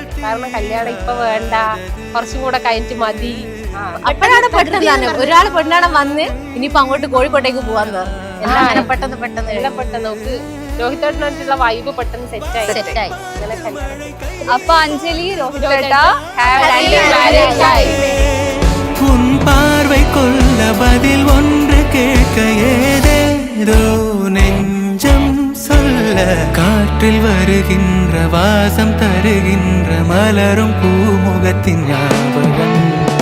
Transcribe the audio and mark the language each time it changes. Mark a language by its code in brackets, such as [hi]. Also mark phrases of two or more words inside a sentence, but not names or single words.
[ml] കാരണം കല്യാണം ഇപ്പൊ വേണ്ട, കുറച്ചും കൂടെ കഴിഞ്ഞിട്ട് മതി. അപ്പോഴാണ് പെട്ടെന്ന് ഒരാള് പെണ്ണാണ് വന്ന് ഇനിയിപ്പോ അങ്ങോട്ട് കോഴിക്കോട്ടേക്ക് പോവാന്ന് പറഞ്ഞു. എല്ലാം പെട്ടെന്ന് നമുക്ക് രോഹിതേട്ടനായിട്ടുള്ള വൈബ് പെട്ടെന്ന് സെറ്റായി. അപ്പൊ അഞ്ജലി [ta] உன் பார்வை கொள்ள பதில் ஒன்று கேட்க ஏதேதோ நெஞ்சம் சொல்ல காற்றில் வருகின்ற வாசம் தருகின்ற மலரும் பூமுகத்தின் ஞாபகம்